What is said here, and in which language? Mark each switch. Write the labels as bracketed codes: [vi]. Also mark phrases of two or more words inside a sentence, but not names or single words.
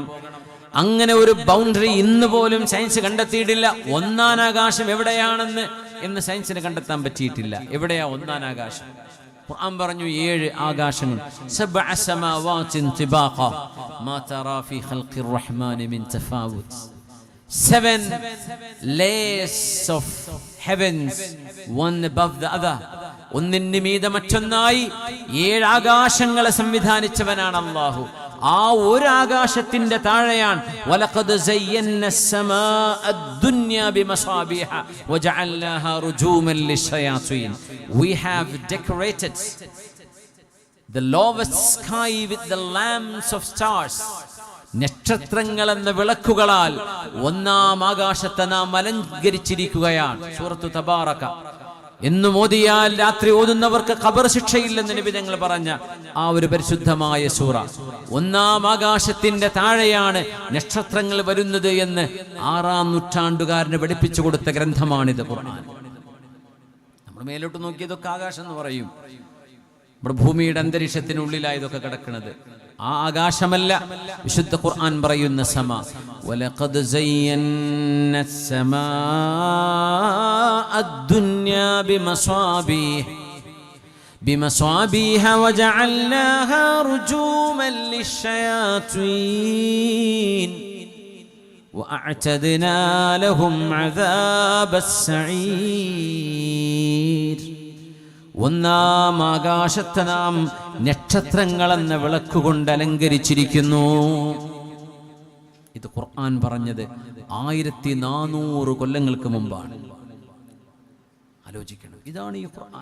[ml] അങ്ങനെ ഒരു ബൗണ്ടറി ഇന്ന് പോലും സയൻസ് കണ്ടെത്തിയിട്ടില്ല. 1-ാം ആകാശം എവിടെയാണെന്ന് സയൻസിന് കണ്ടെത്താൻ പറ്റിയിട്ടില്ല. എവിടെയാ 1-ാം ആകാശം? ഖുർആൻ പറഞ്ഞു 7 ആകാശങ്ങൾ. [ar] 7 سماوات طباقا ما ترى في خلق الرحمن من تفاوت. [en] 7 layers of heavens, one above the other. [ml] ഒന്നിന് മീതെ മറ്റൊന്നായി 7 ആകാശങ്ങളെ സംവിധാനിച്ചവനാണ് അല്ലാഹു. ആ ഒരു ആകാശത്തിന്റെ താഴെയാണ് [ar] ولقد زينا السماء الدنيا بمصابيح وجعلناها رجوما للشياطين. [en] We have decorated the lowest sky with the lamps of stars. [ml] നക്ഷത്രങ്ങൾ എന്ന വിളക്കുകളാൽ 1-ാം ആകാശത്തെ നാം അലങ്കരിച്ചിരിക്കുകയാണ്. സൂറത്തു തബാറക എന്ന് മോദിയാൽ രാത്രി ഓതുന്നവർക്ക് ഖബർ ശിക്ഷയില്ലെന്ന് നബി തങ്ങൾ പറഞ്ഞ ആ ഒരു പരിശുദ്ധമായ സൂറ. 1-ാം ആകാശത്തിന്റെ താഴെയാണ് നക്ഷത്രങ്ങൾ വരുന്നത് എന്ന് 6-ാം നൂറ്റാണ്ടുകാരന് പഠിപ്പിച്ചു കൊടുത്ത ഗ്രന്ഥമാണിത് ഖുർആൻ. നമ്മൾ മേലോട്ട് നോക്കിയതൊക്കെ ആകാശം എന്ന് പറയും. നമ്മുടെ ഭൂമിയുടെ അന്തരീക്ഷത്തിനുള്ളിലായതൊക്കെ കിടക്കുന്നത് ആ ആകാശമല്ല. വിശുദ്ധ ഖുർആൻ പറയുന്ന സമ. [ar] ولقد زينا السماء الدنيا بمصابيح بمصابيح وجعلناها رجوما للشياطين وأعتدنا لهم عذاب السعير. [ml] ഒന്നാം ആകാശത്തെ നാം നക്ഷത്രങ്ങളെന്ന വിളക്കുകൊണ്ട് അലങ്കരിച്ചിരിക്കുന്നു. ഇത് ഖുർആൻ പറഞ്ഞത് 1400 കൊല്ലങ്ങൾക്ക് മുമ്പാണ്. ആലോചിക്കണം, ഇതാണ് ഈ ഖുർആൻ.